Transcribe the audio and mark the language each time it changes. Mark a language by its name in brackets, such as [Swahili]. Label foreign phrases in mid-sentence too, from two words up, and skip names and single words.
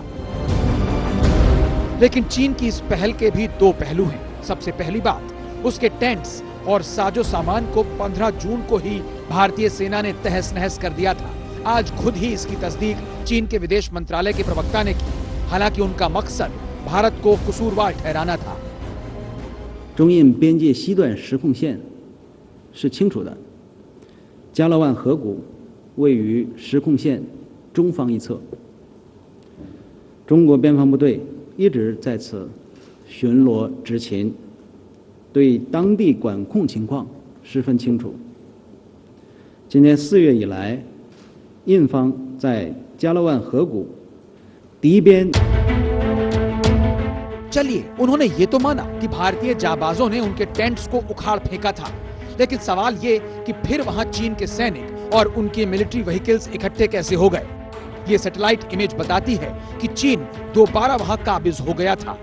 [Hindi] लेकिन चीन की इस पहल के भी दो पहलू हैं। सबसे पहली बात, उसके टेंट्स और साजो सामान को 15 जून को ही भारतीय सेना ने तहस नहस कर दिया था। आज खुद ही इसकी तस्दीक चीन के विदेश मंत्रालय के प्रवक्ता ने की। हालांकि उनका मकसद भारत को कसूरवार ठहराना था। [Chinese] 中印边界西段实控线是清楚的，加勒万河谷位于实控线中方一侧。中国边防部队一直在此巡逻执勤，对当地管控情况十分清楚。今年4月以来，印方在加勒万河谷敌边 [Hindi] चलिए, उन्होंने ये तो माना कि भारतीय जाबाजों ने उनके टेंट्स को उखाड़ फेंका था, लेकिन सवाल ये कि फिर वहां चीन के सैनिक और उनके [English] military vehicles [Hindi] इकट्ठे कैसे हो गए। ये [English] satellite image [Hindi] बताती है कि चीन दोबारा वहां काबिज हो गया था।